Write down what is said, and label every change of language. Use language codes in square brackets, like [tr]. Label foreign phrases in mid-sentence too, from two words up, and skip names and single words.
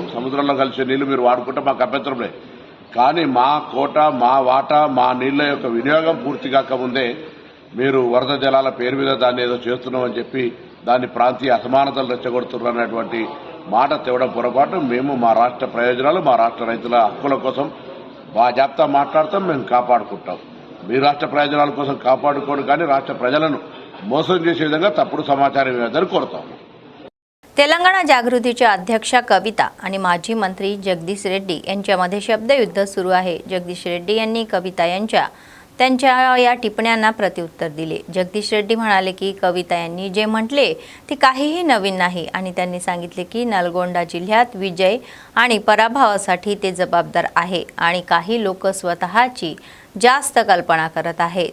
[te] సముద్రంలో కలిసే నీళ్లు మీరు వాడుకుంటే మాకు అభ్యంతరం లేదు। కానీ మా కోట, మా వాటా, మా నీళ్ల యొక్క వినియోగం పూర్తి కాకముందే మీరు వరద జలాల పేరు మీద దాన్ని ఏదో చేస్తున్నామని చెప్పి దాన్ని ప్రాంతీయ అసమానతలు రెచ్చగొడుతున్నటువంటి మాట తేవడం పొరపాటు। మేము మా రాష్ట్ర ప్రయోజనాలు, మా రాష్ట్ర రైతుల హక్కుల కోసం బాజాప్తా మాట్లాడతాం, మేము కాపాడుకుంటాం। మీ రాష్ట్ర ప్రయోజనాల కోసం కాపాడుకోండి, కానీ రాష్ట్ర प्रजలను మోసం చేసే విధంగా తప్పుడు సమాచారం ఇవ్వదని కోరుతాం। [mr] तेलंगणा जागृतीच्या अध्यक्षा कविता आणि माजी मंत्री जगदीश रेड्डी यांच्यामध्ये शब्दयुद्ध सुरू आहे। जगदीश रेड्डी यांनी कविता त्यांच्या या टिप्पण्यांना प्रत्युत्तर दिले। जगदीश रेड्डी म्हणाले की कविता यांनी जे म्हटले ते काहीही नवीन नाही आणि त्यांनी सांगितले की नलगोंडा जिल्ह्यात विजय आणि पराभवासाठी ते जबाबदार आहे आणि काही लोक स्वतःची जास्त कल्पना करत आहेत।